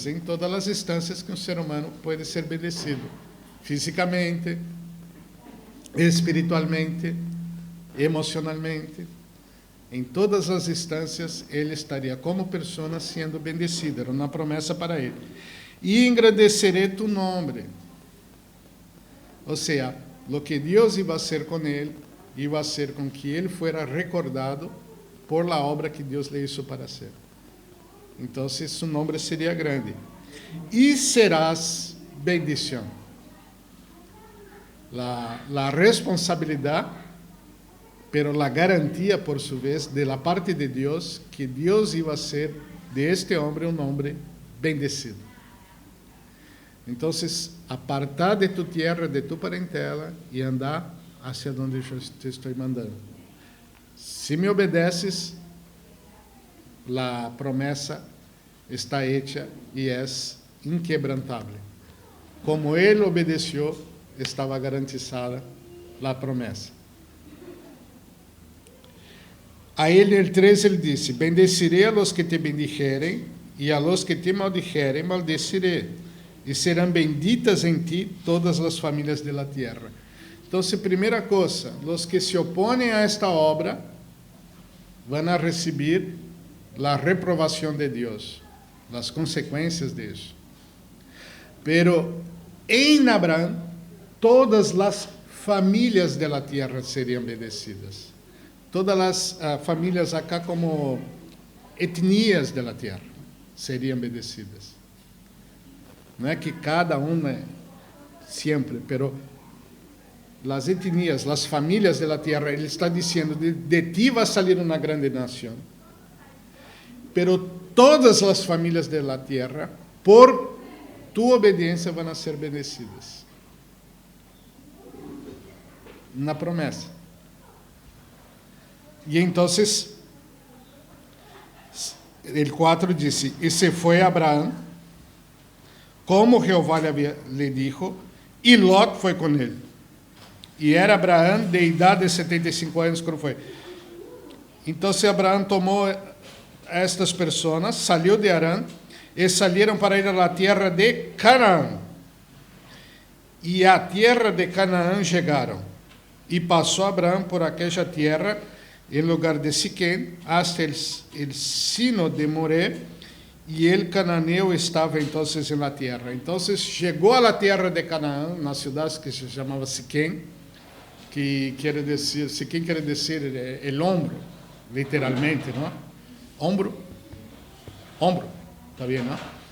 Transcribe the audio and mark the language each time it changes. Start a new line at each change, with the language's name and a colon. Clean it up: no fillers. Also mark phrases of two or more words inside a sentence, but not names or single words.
Portuguese: Em todas as instâncias que um ser humano pode ser bendecido, fisicamente, espiritualmente, emocionalmente. Em todas as instâncias, ele estaria como pessoa sendo bendecido. Era uma promessa para ele.
Spanish: E engrandeceré tu nome.
Portuguese: Ou seja,
Spanish: lo que Deus iba a hacer
Portuguese: com ele,
Spanish: iba a ser
Portuguese: com que ele
Spanish: fuera recordado por la obra que Deus le hizo para hacer.
Portuguese: Então,
Spanish: su nombre
Portuguese: seria grande. E serás bendição.
Spanish: La responsabilidade, pero la garantía, por su vez, de la parte de Dios, que Dios iba a ser de este hombre un hombre bendecido. Entonces, apartar de tu tierra, de tu parentela, y andar hacia donde yo te estoy mandando. Si me obedeces, la promesa está hecha y es inquebrantable. Como él obedeció, estaba garantizada la promesa.
Portuguese: A ele, el 13, ele disse:
Spanish: bendeciré a los que te bendijeren, e a los que te maldijeren, maldeciré,
Portuguese: e serão benditas em ti todas as famílias
Spanish: de la tierra.
Portuguese: Então, primeira coisa, os que se opõem a esta obra vão a receber a reprovação de Deus, as consequências disso. Pero em Abraão, todas as famílias
Spanish: de la tierra
Portuguese: seriam bendecidas. Todas as famílias acá como etnias
Spanish: de la tierra
Portuguese: seriam bendecidas. Não é que cada uma sempre, pero as etnias, as famílias
Spanish: de la tierra,
Portuguese: ele está dizendo, de ti vai sair uma grande nação. Pero todas as famílias
Spanish: de la tierra,
Portuguese: por tu obediência, vão ser bendecidas. Uma promessa. E então, el 4 disse: e se foi Abraão, como Jeová lhe dijo, e Lot foi com ele. E era Abraão de idade de 75 anos quando foi. Então, Abraão tomou estas pessoas, saiu de Harã, e saíram para ir à terra de Canaã. E à terra de Canaã chegaram. E passou Abraão por aquela terra, em lugar de Siquém,
Spanish: hasta el sino
Portuguese: de Moré, e el cananeu estava então na terra. Então, chegou à terra de Canaã, na cidade que se chamava Siquém, que quer dizer, Siquém quer dizer el ombro, literalmente, não? Ombro, está bem, não?